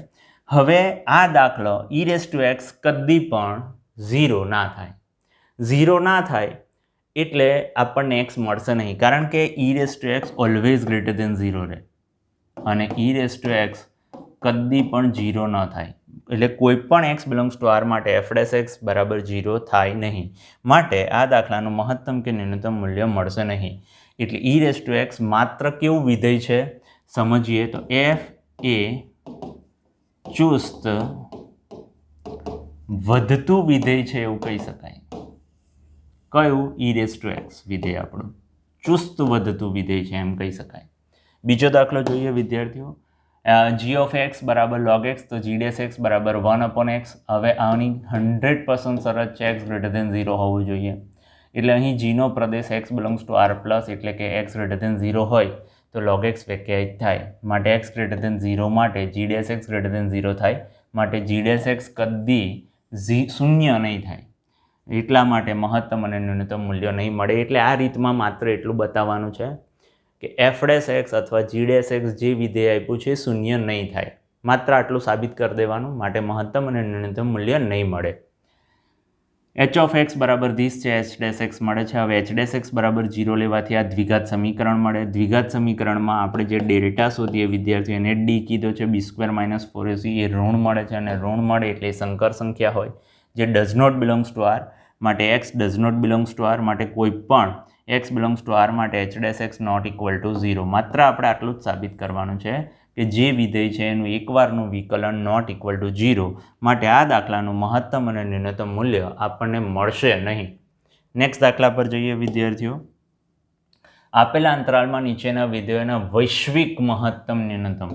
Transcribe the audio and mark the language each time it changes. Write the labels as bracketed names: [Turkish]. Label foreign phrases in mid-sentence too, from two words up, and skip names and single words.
[Gujarati] હવે આ દાખલો e(x) કદી પણ 0 ના થાય. 0 ના થાય એટલે આપણને x મળશે નહીં, કારણ કે e(x) [English] always greater than [Gujarati] 0 રહે, અને e(x) કદી પણ 0 ન થાય. એટલે કોઈ પણ x [English] belongs to R [Gujarati] માટે f' બરાબર 0 થાય નહીં. માટે આ દાખલાનું મહત્તમ કે ન્યૂનતમ મૂલ્ય મળશે નહીં. એટલે e(x) માત્ર કેવું વિધેય છે સમજીએ તો f એ ચુસ્ત વધતું વિધેય છે એવું કહી શકાય. કયું? e(x) વિધેય આપણું ચુસ્ત વધતું વિધેય છે એમ કહી શકાય. બીજો દાખલો જોઈએ વિદ્યાર્થીઓ. g(x) બરાબર log x, તો g' બરાબર 1/x. હવે આની 100% શરત છે x > 0 હોવું જોઈએ. એટલે અહીં g નો પ્રદેશ x [English] belongs to R+, [Gujarati] એટલે કે x > 0 હોય તો log x વ્યાખ્યાયિત થાય. માટે x > 0 માટે g' > 0 થાય. માટે g' કદી શૂન્ય નહીં થાય. એટલા માટે મહત્તમ અને ન્યૂનતમ મૂલ્યો નહીં મળે. એટલે આ રીતમાં માત્ર એટલું બતાવવાનું છે કે f' અથવા g' જે વિધેય આપ્યું છે શૂન્ય નહીં થાય. માત્ર આટલું સાબિત કરી દેવાનું. માટે મહત્તમ અને ન્યૂનતમ મૂલ્ય નહીં મળે. h(x) બરાબર ધીસ છે, h' મળે છે. હવે h' બરાબર 0 લેવાથી આ દ્વિઘાત સમીકરણ મળે. દ્વિઘાત સમીકરણમાં આપણે જે ડેલ્ટા શોધીએ વિદ્યાર્થીઓ એને d કીધો છે, b² - 4ac, એ ઋણ મળે છે, અને ઋણ મળે એટલે સંકર સંખ્યા હોય જે [English] does not belongs to R. માટે x does not belongs to R. [Gujarati] માટે કોઈ પણ [English] x belongs to R માટે h' not equal to 0. [Gujarati] માત્ર આપણે આટલું જ સાબિત કરવાનું છે કે જે વિધેય છે એનું એકવારનું વિકલન [English] not equal to 0. [Gujarati] માટે આ દાખલાનું મહત્તમ અને ન્યૂનતમ મૂલ્ય આપણને મળશે નહીં. નેક્સ્ટ દાખલા પર જઈએ વિદ્યાર્થીઓ. આપેલા અંતરાલમાં નીચેના વિધેયોના વૈશ્વિક મહત્તમ ન્યૂનતમ.